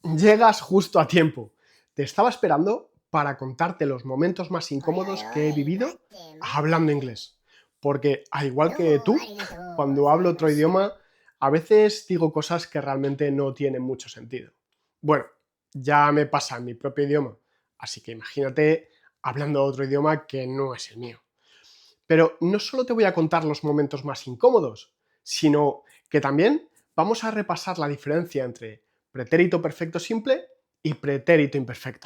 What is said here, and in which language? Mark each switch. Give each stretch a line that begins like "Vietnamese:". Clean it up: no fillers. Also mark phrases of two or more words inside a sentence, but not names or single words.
Spanish: Llegas justo a tiempo. Te estaba esperando para contarte los momentos más
Portuguese: Oi, oi,
Spanish: incómodos que he
Portuguese: oi,
Spanish: vivido hablando matemaste. inglés. Porque, al igual que
Japanese: どうもあ
Spanish: tú,
Japanese: りがとうご
Spanish: cuando
Japanese: ざ
Spanish: hablo
Japanese: いま
Spanish: otro
Japanese: す。
Spanish: idioma, a veces digo cosas que realmente no tienen mucho sentido. Bueno, ya me pasa en mi propio idioma, así que imagínate hablando otro idioma que no es el mío. Pero no solo te voy a contar los momentos más incómodos, sino que también vamos a repasar la diferencia entre pretérito perfecto simple y pretérito imperfecto.